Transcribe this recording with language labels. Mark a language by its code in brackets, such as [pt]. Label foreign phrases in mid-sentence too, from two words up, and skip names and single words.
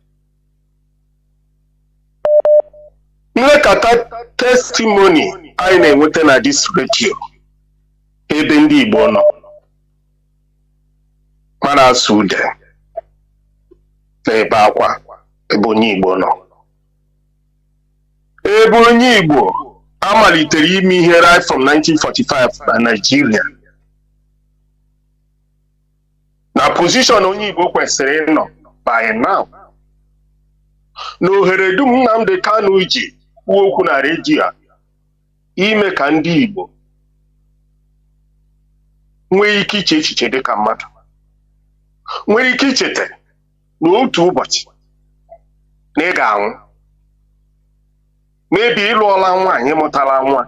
[ig] Nlekọta testimony anyị na-enweta na [en] dis radio [ig] ebe ndị Igbo nọ, mana asụ ude na ebe akwa ebe onye Igbo nọ, ebe onye Igbo amalitere ime ihe [en] right from [ig] 1945 na Nigeria, na position onye Igbo kwesịrị ịnọ [en] by now. [ig] Na ohere dum Nnamdi Kanu ji kwuo okwu na redio ime ka ndị Igbo nwee ike iche echiche dị ka mmadụ, nwere ike ichete n'otu ụbọchị na ị ga-anwụ, maybe ịlụọla nwaanyị mụtara nwa.